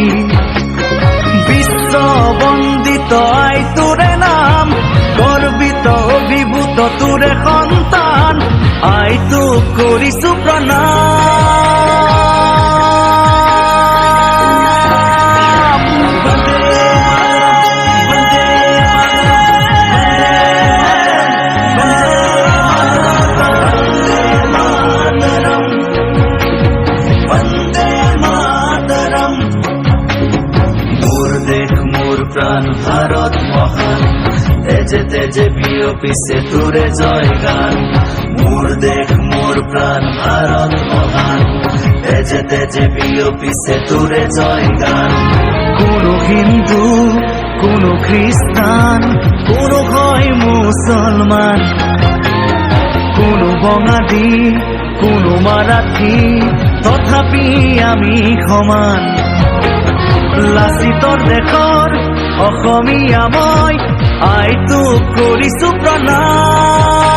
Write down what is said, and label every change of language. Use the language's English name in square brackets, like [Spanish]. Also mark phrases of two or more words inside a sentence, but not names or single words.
[Assamese] বিশ্ব বন্দিত আই তোৰে নাম, গৰ্বিত অভিভূত তোৰে সন্তান, আইটোক কৰিছো প্ৰণাম। [Sanskrit] বন্দে মাতৰম। [Assamese] মোর দেশ মোর প্রাণ ভারত মহান, তেজে তেজে বিয়পিছে তোরে জয় গান। মোর দেশ মোর প্রাণ ভারত মহান, তেজে তেজে বিয়পিছে তোরে জয় গান। কোন হিন্দু, কোন খ্রিস্টান, কোন হয় মুসলমান, কোন বঙালী, কোন মারাঠি, তথাপি আমি সমান। লাচিতৰ দেশৰ অসমীয়া মই, আইটোক কৰিছো প্ৰণাম।